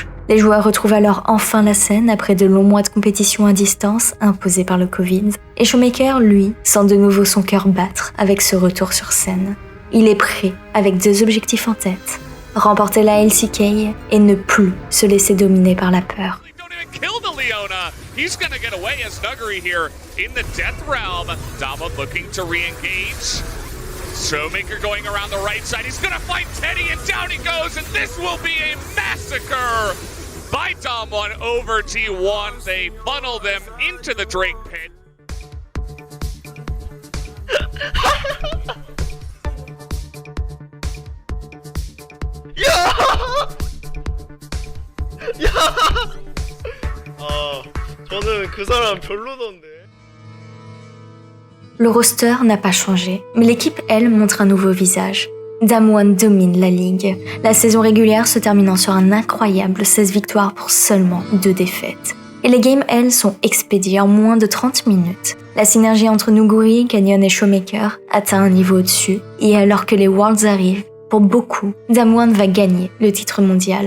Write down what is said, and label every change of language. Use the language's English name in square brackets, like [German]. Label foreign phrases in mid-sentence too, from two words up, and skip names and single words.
[French] Les joueurs retrouvent alors enfin la scène après de longs mois de compétition à distance imposés par le Covid. Et Showmaker, lui, sent de nouveau son cœur battre avec ce retour sur scène. Il est prêt, avec 2 objectifs en tête. Remporter la LCK et ne plus se laisser dominer par la peur. [English] Kill the Leona. He's going to get away as Nuguri here in the Death Realm. Dama looking to re-engage. Showmaker going around the right side. He's going to fight Teddy, and down he goes, and this will be a massacre by Damwon over T1. They funnel them into the Drake pit. [Korean] 저는 그 사람 별로던데. [French] Le roster n'a pas changé, mais l'équipe, elle, montre un nouveau visage. Damwon domine la ligue, la saison régulière se terminant sur un incroyable 16 victoires pour seulement 2 défaites. Et les games, elles, sont expédiées en moins de 30 minutes. La synergie entre Nuguri, Canyon et Showmaker atteint un niveau au-dessus, et alors que les Worlds arrivent, pour beaucoup, Damwon va gagner le titre mondial.